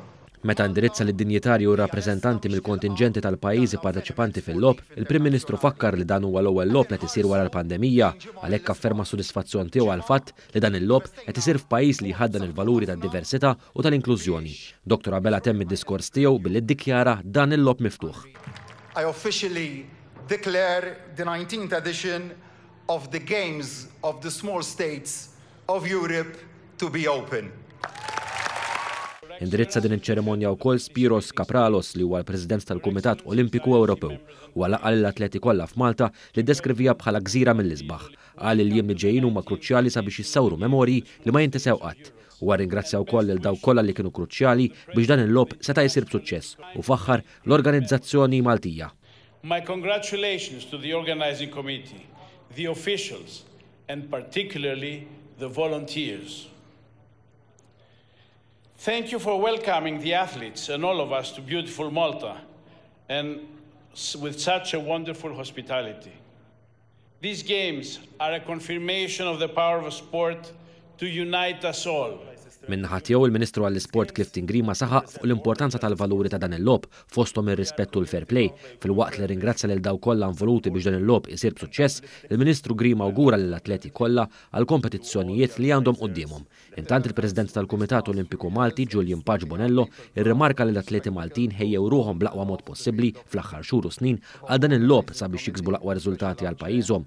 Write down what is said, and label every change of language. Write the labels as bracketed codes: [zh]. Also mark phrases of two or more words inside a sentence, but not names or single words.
[mt] Meta indirizza lid-dinjitarji u rappreżentanti mill-kontingenti tal-pajjiżi parteċipanti fil-lob, il-Prim Ministru fakkar li dan huwa l-ewwel lob qed isir wara l-pandemija, għalhekk afferma sodisfazzjon tiegħu għal fatt li dan il-lob qed isir f'pajjiż li jħaddan il-valuri tad-diversità u tal-inklużjoni. Dr. Abela temm id-diskors tiegħu billi ddikjara dan il-lob miftuħ. [en] I officially declare the 19th edition of the Games of the Small States of Europe to be open. [mt] Indirizza din iċ-ċerimonja wkoll Spiros Kapralos li huwa l-President tal-Kumitat Olimpiku Ewropew u għalaq l-atleti kollha f'Malta li ddeskrivija bħala gżira mill-isbaħ. Qal li jiem li ġejjin huma kruċjali sabiex jissawru memorji li ma jintisew qatt. U ringrazzja wkoll lil dawk kollha li kienu kruċjali biex dan il-lob seta' jsir b'suċċess u faħħar l-organizzazzjoni Maltija. [en] My congratulations to the organizing committee, the officials and particularly the volunteers. Thank you for welcoming the athletes and all of us to beautiful Malta and with such a wonderful hospitality. These games are a confirmation of the power of sport to unite us all. [mt] Minnaħa tiegħu il-Ministru għall-Isport Clifton Grima saħaq fuq l-importanza tal-valuri ta' dan il-lob fosthom ir-rispett u l- [en] fair play. [mt] Fil-waqt li ringrazzja lil dawk kollha involuti biex dan il-lob isir b'suċċess, il-Ministru Grima awgura lill-atleti kollha għal kompetizzjonijiet li għandhom qudiemhom. Intant il-President tal-Kumitat Olimpiku Malti Julian Paġ Bonello irrimarka li l-atleti Maltin ħejjew ruħhom bl-aqwa mod possibbli fl-aħħar xhur u snin għal dan il-lob sabiex jiksbu l-aqwa riżultati għal pajjiżhom.